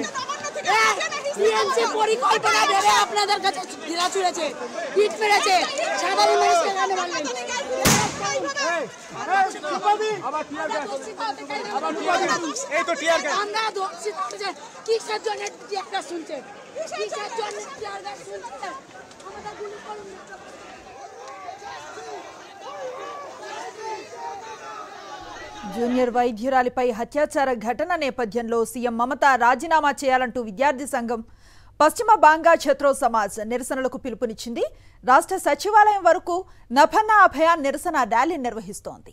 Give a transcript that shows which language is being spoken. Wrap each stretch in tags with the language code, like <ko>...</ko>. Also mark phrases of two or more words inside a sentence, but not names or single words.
<bn>টিএমসি পরিকল্পনা ভেবে আপনাদের কাছে ঢিলা ছুঁড়েছে, ইট মেরেছে, সাধারণ মানুষকে কেন মারলেন? আমরা দোষী কিসের জন্য</bn> <en>tear gas</en> <bn>শুনছে, কিসের জন্য</bn> <en>tear gas</en> <bn>শুনছে? আমাদের গুলি করুন।</bn> <te>జూనియర్ వైద్యురాలిపై హత్యాచార ఘటన నేపథ్యంలో సీఎం మమత రాజీనామా చేయాలంటూ విద్యార్థి సంఘం పశ్చిమ బాంగా ఛత్రో సమాజ్ నిరసనలకు పిలుపునిచ్చింది. రాష్ట్ర సచివాలయం వరకు నభన్నా అభయాన్ నిరసన ర్యాలీ నిర్వహిస్తోంది.</te>